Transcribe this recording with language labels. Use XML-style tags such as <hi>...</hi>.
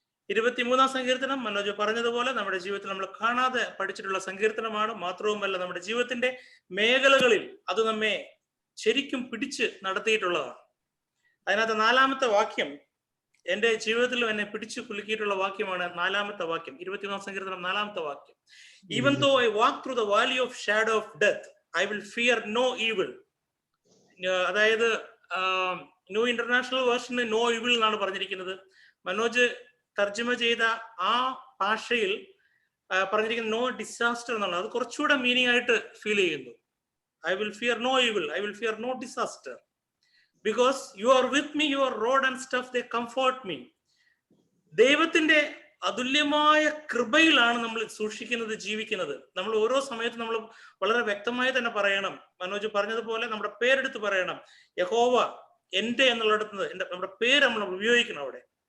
<ml>23-ാം സങ്കീർത്തനം മനോജ് പറഞ്ഞതുപോലെ നമ്മുടെ ജീവിതത്തിൽ നമ്മൾ കാണാതെ പഠിച്ചിട്ടുള്ള സങ്കീർത്തനമാണ്. മാത്രവുമല്ല നമ്മുടെ ജീവിതത്തിന്റെ മേഖലകളിൽ അത് നമ്മെ ശരിക്കും പിടിച്ച് നടത്തിയിട്ടുള്ളതാണ്. അതിനകത്ത് 4-ാമത്തെ വാക്യം എന്റെ ജീവിതത്തിലും എന്നെ പിടിച്ചു കുലുക്കിയിട്ടുള്ള വാക്യമാണ്. 4-ാമത്തെ വാക്യം, 23-ാം സങ്കീർത്തനം 4-ാമത്തെ വാക്യം.</ml> <en>Even though I walk through the valley of shadow of death, I will fear no evil.</en> <ml>അതായത് ന്യൂ ഇന്റർനാഷണൽ വേർഷന് നോ ഇവിൾ എന്നാണ് പറഞ്ഞിരിക്കുന്നത്. മനോജ് തർജ്ജമ ചെയ്ത ആ ഭാഷയിൽ പറഞ്ഞിരിക്കുന്ന നോ ഡിസാസ്റ്റർ എന്നാണ്. അത് കുറച്ചുകൂടെ മീനിങ് ആയിട്ട് ഫീൽ ചെയ്യുന്നു.</ml> <en>I will fear no evil, I will fear no disaster, because you are with me, your rod and staff they comfort me.</en> <ml>ദൈവത്തിന്റെ അതുല്യമായ കൃപയിലാണ് നമ്മൾ സൂക്ഷിക്കുന്നത്, ജീവിക്കുന്നത്. നമ്മൾ ഓരോ സമയത്തും നമ്മൾ വളരെ വ്യക്തമായി തന്നെ പറയണം. മനോജ് പറഞ്ഞതുപോലെ നമ്മുടെ പേരെടുത്ത് പറയണം, യഹോവ എൻ്റെ എന്നുള്ളിടത്ത് നമ്മുടെ പേര് നമ്മൾ ഉപയോഗിക്കണം അവിടെ.</ml>